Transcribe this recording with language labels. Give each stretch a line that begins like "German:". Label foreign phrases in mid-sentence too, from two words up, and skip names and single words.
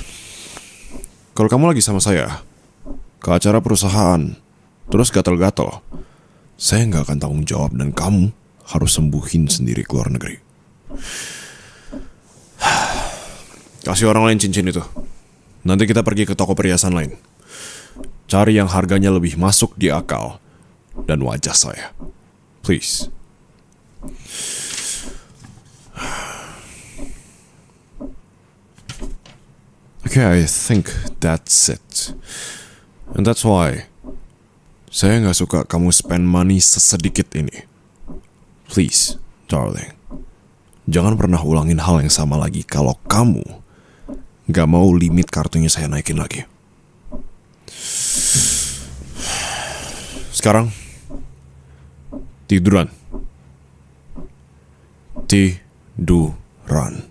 Indonesian: Kalau kamu lagi sama saya ke acara perusahaan, terus gatal-gatal, saya gak akan tanggung jawab dan kamu harus sembuhin sendiri ke luar negeri. Kasih orang lain cincin itu. Nanti kita pergi ke toko perhiasan lain. Cari yang harganya lebih masuk di akal dan wajah saya.
English: Please. Okay, I think that's it. And that's why
Indonesian: saya nggak suka kamu
English: spend money
Indonesian: sesedikit ini.
English: Please, darling.
Indonesian: Jangan pernah ulangin hal yang sama lagi kalau kamu nggak mau limit kartunya saya naikin lagi. Sekarang, tiduran. Tiduran.